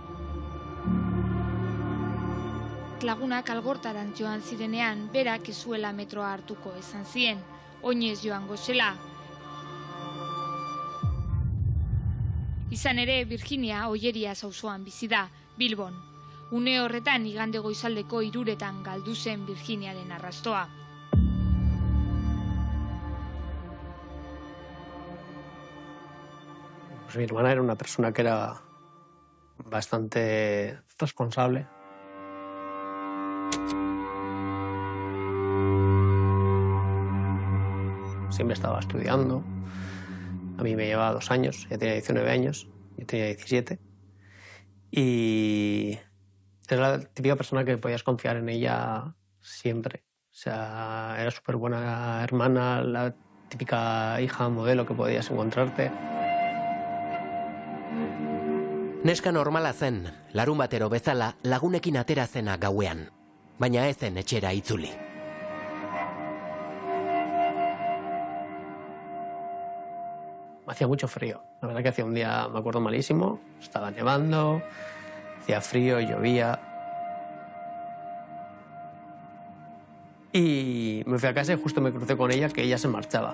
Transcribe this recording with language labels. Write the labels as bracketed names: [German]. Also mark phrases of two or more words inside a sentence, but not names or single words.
[Basque] Lagunak Algortaran joan zirenean, berak ez zuela metroa hartuko esan zien, oinez joango zela. Izan ere, Virginia Ollerias auzoan bizi da, Bilbon. Une horretan igande goizaldeko 3:00 galdu zen Virginiaren arrastoa. [Spanish] Pues mi hermana era una persona que era bastante responsable. Siempre estaba estudiando. A mí me llevaba 2 años, ella tenía 19 años, yo tenía 17. Y era la típica persona que podías confiar en ella siempre. O sea, era súper buena hermana, la típica hija modelo que podías encontrarte. [Basque] Neska normala zen, larun batero bezala lagunekin atera zena gauean, baina ez zen etxera itzuli. [Spanish] Hacía mucho frío, la verdad que hacía un día, me acuerdo, malísimo, estaba nevando, hacía frío, llovía. Y me fui a casa y justo me crucé con ella, que ella se marchaba.